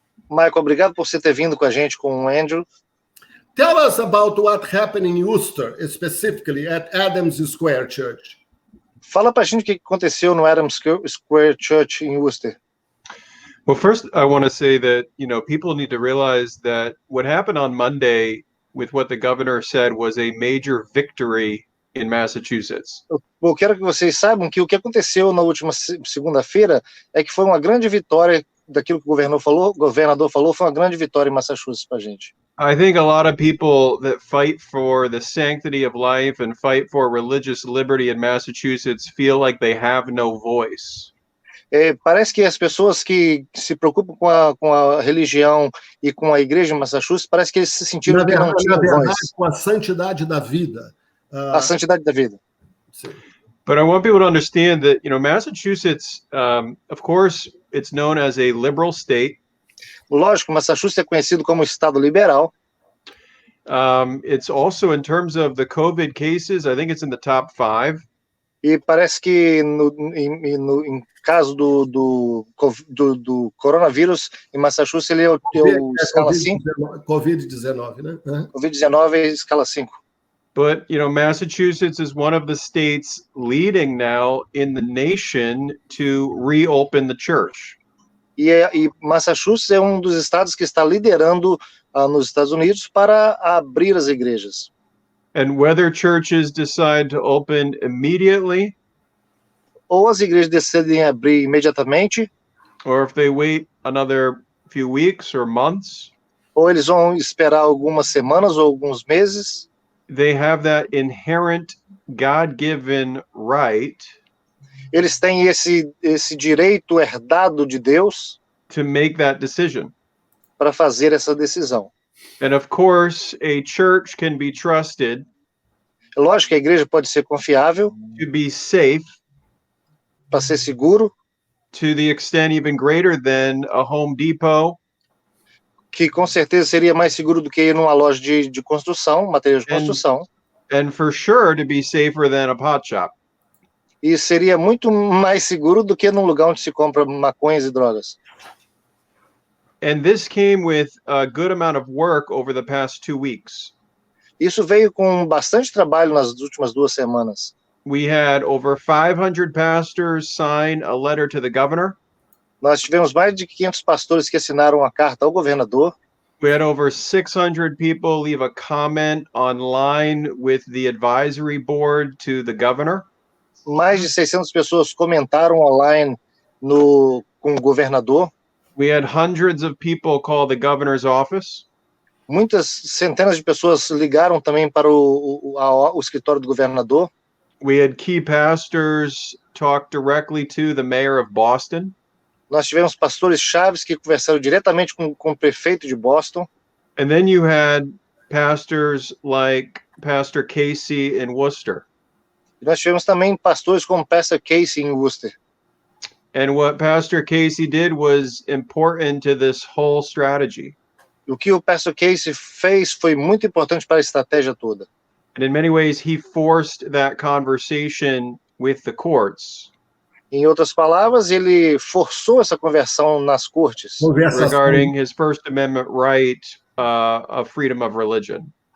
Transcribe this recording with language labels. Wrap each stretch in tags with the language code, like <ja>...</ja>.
<pt>Michael, obrigado por você ter vindo com a gente com o Andrew.</pt> <en>Tell us about what happened in Worcester, specifically at Adams Square Church.</en> <pt>Fala pra gente o que aconteceu no Adams Square Church em Worcester.</pt> <en>Well, first, I want to say that, people need to realize that what happened on Monday with what the governor said was a major victory in Massachusetts.</en> <pt>Eu quero que vocês saibam que o que aconteceu na última segunda-feira é que foi uma grande vitória daquilo que o governador falou, foi uma grande vitória em Massachusetts pra gente.</pt> <en>I think a lot of people that fight for the sanctity of life and fight for religious liberty in Massachusetts feel like they have no voice.</en> <pt>Parece que as pessoas que se preocupam com a religião e com a igreja em Massachusetts, parece que eles se sentiram que não tinham voz. Com a santidade da vida. A santidade da vida. Sim.</pt> <en>But I want people to understand that, Massachusetts, of course, it's known as a liberal state.</en> <pt>Lógico, Massachusetts é conhecido como estado liberal.</pt> <en>It's also, in terms of the COVID cases, I think it's in the top 5.</en> <pt>E parece que em caso do coronavírus em Massachusetts ele é o escala 5. Covid-19, né? Covid-19 é escala 5.</pt> <en>But, Massachusetts is one of the states leading now in the nation to reopen the church.</en> <pt>E Massachusetts é um dos estados que está liderando nos Estados Unidos para abrir as igrejas.</pt> <en>And whether churches decide to open immediately,</en> <pt>ou as igrejas decidem abrir imediatamente,</pt> <en>or if they wait another few weeks or months,</en> <pt>ou eles vão esperar algumas semanas ou alguns meses,</pt> <en>they have that inherent God-given right</en> <pt>eles têm esse direito herdado de Deus</pt> <en>to make that decision.</en> <pt>Para fazer essa decisão.</pt> <en>And of course, a church can be trusted.</en> <pt>Lógico que a igreja pode ser confiável.</pt> <en>To be safe.</en> <pt>Para ser seguro.</pt> <en>To the extent even greater than a Home Depot.</en> <pt>Que com certeza seria mais seguro do que ir numa loja de construção, material de construção.</pt> <en>And for sure to be safer than a pot shop.</en> <pt>E seria muito mais seguro do que num lugar onde se compra maconhas e drogas.</pt> <en>And this came with a good amount of work over the past 2 weeks.</en> <pt>Isso veio com bastante trabalho nas últimas 2 semanas.</pt> <en>We had over 500 pastors sign a letter to the governor.</en> <pt>Nós tivemos mais de 500 pastores que assinaram a carta ao governador.</pt> <en>We had over 600 people leave a comment online with the advisory board to the governor.</en> <pt>Mais de 600 pessoas comentaram online com o governador.</pt> <en>We had hundreds of people call the governor's office.</en> <pt>Muitas centenas de pessoas ligaram também para o escritório do governador.</pt> <en>We had key pastors talk directly to the mayor of Boston.</en> <pt>Nós tivemos pastores chaves que conversaram diretamente com o prefeito de Boston.</pt> <en>And then you had pastors like Pastor Casey in Worcester.</en> <pt>E nós tivemos também pastores como Pastor Casey em Worcester.</pt> <en>And what Pastor Casey did was important to this whole strategy.</en> <pt>O que o Pastor Casey fez foi muito importante para a estratégia toda.</pt> <en>And in many ways, he forced that conversation with the courts.</en> <pt>Em outras palavras, ele forçou essa conversão nas cortes.</pt> <en>Regarding his First Amendment right of freedom of religion.</en>